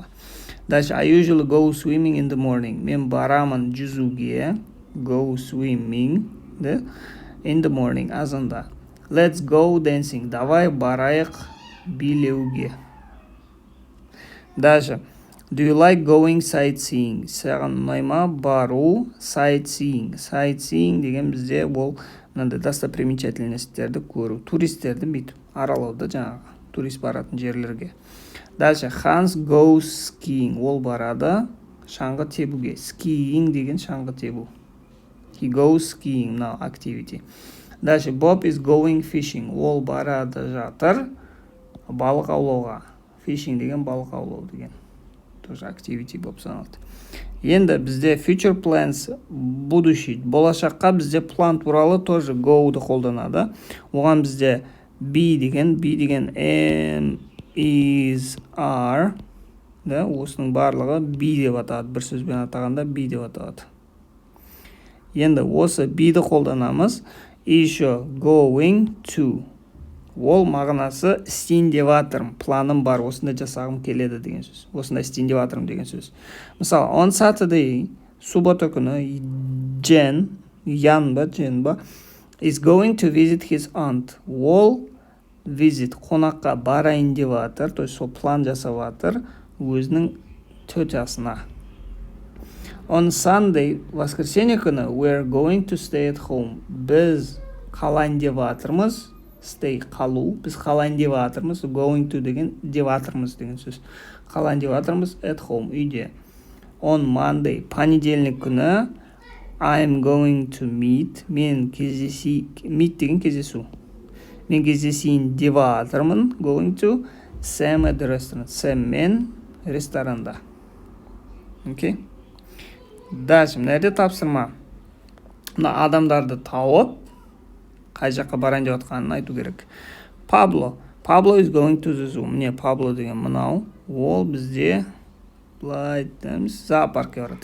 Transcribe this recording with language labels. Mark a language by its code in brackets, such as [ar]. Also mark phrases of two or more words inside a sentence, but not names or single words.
[en] Дальше I usually go swimming in the morning. [kk] Мен барамын жүзуге. [en] Go swimming in the morning. Азанда. Let's go dancing. [kk] Давай барайық билеуге. [en] Дальше Do you like going sightseeing? [kk] Саған ұнайма бару sightseeing. Sightseeing деген бізде ол мынандай достопримечательностьтерді көру. Туристерді бүйтіп аралауды жаңағы турист баратын жерлерге. Дальше [en] Hans goes skiing. [kk] Ол барады шаңғы тебуге. Skiing деген шаңғы тебу. [en] He goes skiing. Now activity. Дальше Bob is going fishing. [kk] Ол барады жатыр балық аулауға. Fishing деген балық аулау деген. Тоже activity болып саналады. Енді бізде [en] future plans, [kk] будущий, болашаққа бізде план туралы тоже go-ды қолданады. Оған бізде be деген [en] am, is, are, [kk] осының барлығы be деп атады. Бір сөзбен атағанда be деп атады. Енді осы be-ді қолданамыз. [en] Еще going to. [kk] Ол мағынасы істейін деп жатырмын, планым бар, осында жасағым келеді деген сөз. Осында істейін деп жатырмын деген сөз. Мысалы, [en] on Saturday, [kk] суббота күні, [en] Jen is going to visit his aunt. [kk] Ол visit, қонаққа барайын деп жатыр, [ru] то есть [kk] сол план жасап жатыр өзінің тетясына. [en] On Sunday, [kk] воскресенье күні, [en] we are going to stay at home. [kk] Біз қалайын деп жатырмыз, stay қалу, біз қалайын деп жатырмыз, [en] going to [kk] деген деп жатырмыз деген сөз. Қалайын деп жатырмыз, [en] at home, үйде. On Monday, [kk] понедельник күні, [en] I'm going to meet, [kk] мен meet деген кездесу. Мен кездесейін деп жатырмын, [en] going to Sam at the restaurant. [kk] Sam мен ресторанда. Окей? Дальше, мына жерде тапсырма. Мына адамдарды тауып, қай жаққа барайын деп жатқанын айту керек. [en] Pablo is going to the zoo. [kk] Міне Pablo деген мынау. Ол бізде былай айтамыз, зоопаркке барады.